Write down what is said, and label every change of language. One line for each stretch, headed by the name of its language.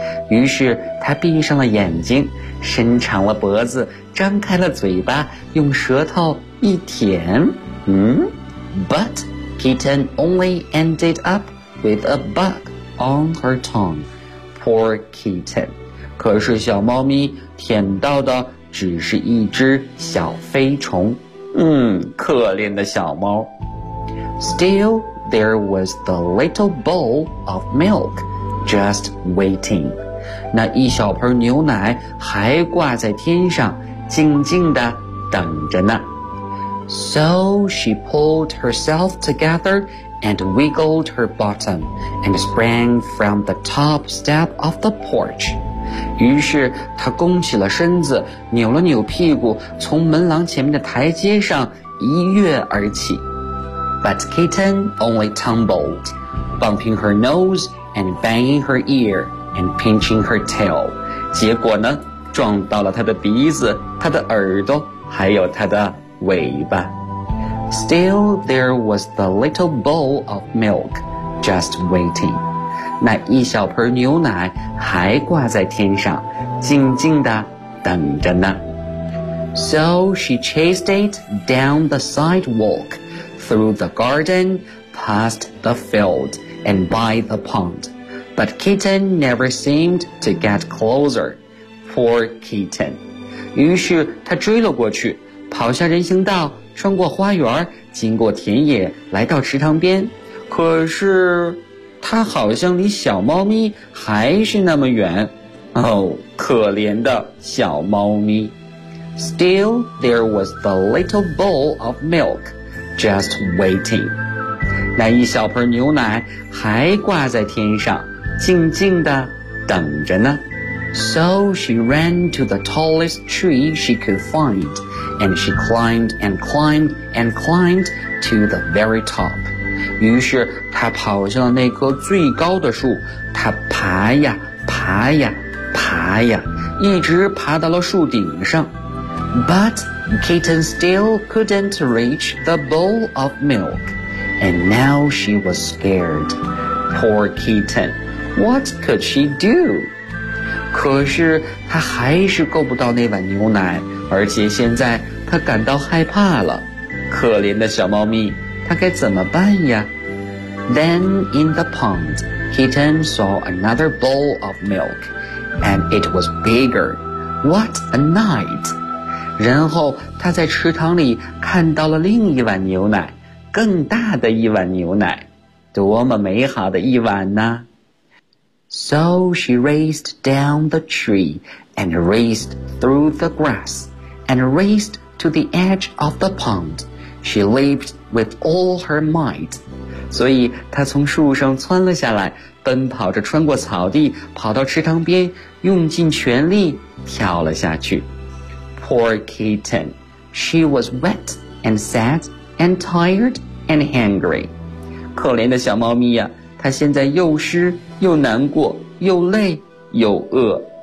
Chinese: 于是她闭上了眼睛，伸长了脖子，张开了嘴巴，用舌头一舔。
English: But Kitten only ended up with a bug on her tongue. Poor Kitten.
Chinese: 可是小猫咪舔到的只是一只小飞虫。可怜的小猫。
English: Still, there was the little bowl of milk just waiting.
Chinese: 那一小盆牛奶还挂在天上，静静地等着呢。
English: So she pulled herself together and wiggled her bottom and sprang from the top step of the porch.
Chinese: 于是她弓起了身子，扭了扭屁股，从门廊前面的台阶上一跃而起。
English: But Kitten only tumbled, bumping her nose and banging her ear and pinching her tail.
Chinese: 结果呢，撞到了她的鼻子，她的耳朵，还有她的尾巴。
English: Still, there was the little bowl of milk just waiting.
Chinese: 那一小盆牛奶还挂在天上，静静地等着呢。
English: So she chased it down the sidewalk, through the garden, past the field, and by the pond. But Kitten never seemed to get closer. Poor Kitten.
Chinese: 于是她追了过去，跑下人行道，穿过花园，经过田野，来到池塘边。可是他好像离小猫咪还是那么远。哦，可怜的小猫咪。
English: Still, there was the little bowl of milk just waiting.
Chinese: 那一小盆牛奶还挂在天上，静静地等着呢。
English: So she ran to the tallest tree she could find, and she climbed and climbed and climbed to the very top.
Chinese: 于是她跑向那棵最高的树，她爬呀爬呀爬呀，一直爬到了树顶上。
English: But Kitten still couldn't reach the bowl of milk, and now she was scared. Poor Kitten, what could she do?
Chinese: 可是他还是够不到那碗牛奶，而且现在他感到害怕了。可怜的小猫咪，他该怎么办呀？
English: Then in the pond, Kitten saw another bowl of milk, and it was bigger. What a night!
Chinese: 然后他在池塘里看到了另一碗牛奶，更大的一碗牛奶，多么美好的一晚呢？
English: So she raced down the tree, and raced through the grass, and raced to the edge of the pond. She leaped with all her might.
Chinese: 所以她从树上窜了下来，奔跑着穿过草地，跑到池塘边，用尽全力跳了下去。
English: Poor Kitten, she was wet and sad and tired and hungry.
Chinese: 可怜的小猫咪呀，她现在又湿又难过，又累又饿。